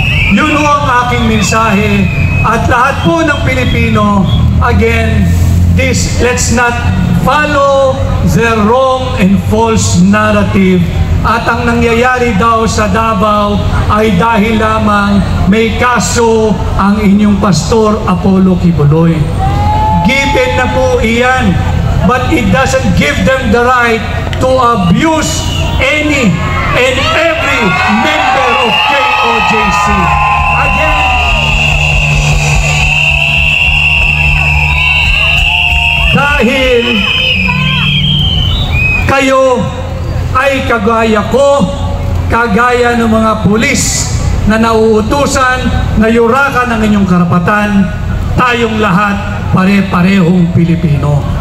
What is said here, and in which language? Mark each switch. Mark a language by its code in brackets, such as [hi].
[tl] Yun ho ang aking mensahe, at lahat po ng Pilipino, [en] again, let's not follow the wrong and false narrative. [tl] At ang nangyayari daw sa Davao ay dahil lamang may kaso ang inyong pastor Apollo Kibuloy. [en] Given [tl] na po iyan, [en] but it doesn't give them the right to abuse any and every member of KOJC. [tl] Again, dahil kayo ay kagaya ko, kagaya ng mga pulis na nauutusan na yurakan ang inyong karapatan, tayong lahat pare-parehong Pilipino.